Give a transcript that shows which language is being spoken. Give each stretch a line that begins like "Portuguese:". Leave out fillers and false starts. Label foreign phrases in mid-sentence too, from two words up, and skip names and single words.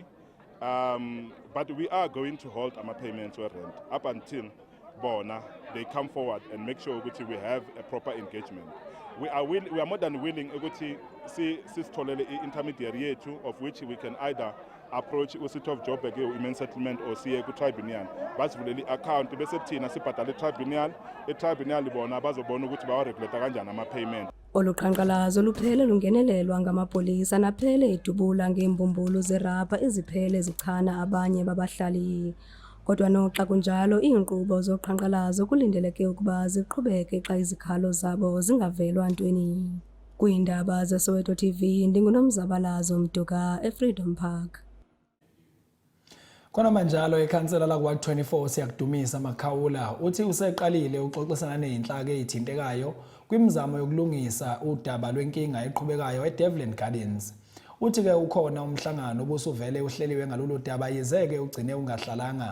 English: But we are going to hold our payments or rent up until bona they come forward and make sure that we have a proper engagement. We are more than willing to see intermediary of which we can either approach usito of job women settlement or see a tribunal. But really account
Zulu: bese thina sibhadala tribunal bona bazobona ukuthi bawaregulate kanjani ama payment.
Xhosa: Oluqhankqalazo luphele lungenelelwa ngamapolisa naphele edubula ngeembumbulu zerabha eziphele zichana abanye babahlali. Kodwa noxa kunjalo iinkqubo zoqhankqalazo kulindeleke ukuba ziqhubeke xa izikhalo zabo zingavelwa ntweni. Kwiindaba zeSoweto TV ndinguNomzabalazo Mduka eFreedom Park.
Zulu: Kona manjalo ikhansela lakwa 24 siyakudumisa Makhawula uthi useqalile uxoxisana nezinhlaka ezithintekayo kwimizamo yokulungisa udaba lwenkinga eqhubekayo eDevland Gardens. Uthi-ke ukhona umhlangano obusuvele uhleliwe ngalolu daba yizeke ugcine ungahlalanga.